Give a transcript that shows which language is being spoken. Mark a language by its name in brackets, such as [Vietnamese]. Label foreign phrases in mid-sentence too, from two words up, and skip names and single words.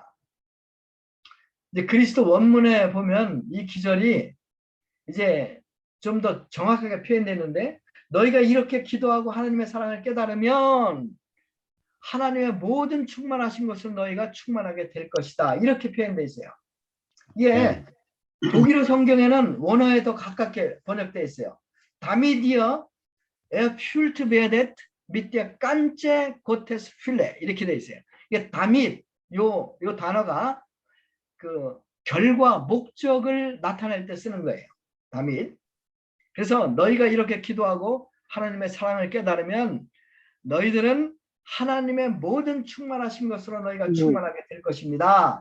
[Korean] 이제 그리스도 원문에 보면 이 기절이 이제 좀 더 정확하게 표현되는데 너희가 이렇게 기도하고 하나님의 사랑을 깨달으면 하나님의 모든 충만하신 것을 너희가 충만하게 될 것이다. 이렇게 표현되어 있어요. 이게 독일어 성경에는 원어에 더 가깝게 번역되어 있어요. [German] damit ihr erfüllt werdet mit der ganze Gottes Fülle [Korean] 이렇게 되어 있어요. 이게 다밋 요 단어가 그 결과 목적을 나타낼 때 쓰는 거예요. 다밋. 그래서 너희가 이렇게 기도하고 하나님의 사랑을 깨달으면 너희들은 하나님의 모든 충만하신 것으로 너희가 충만하게 될 것입니다.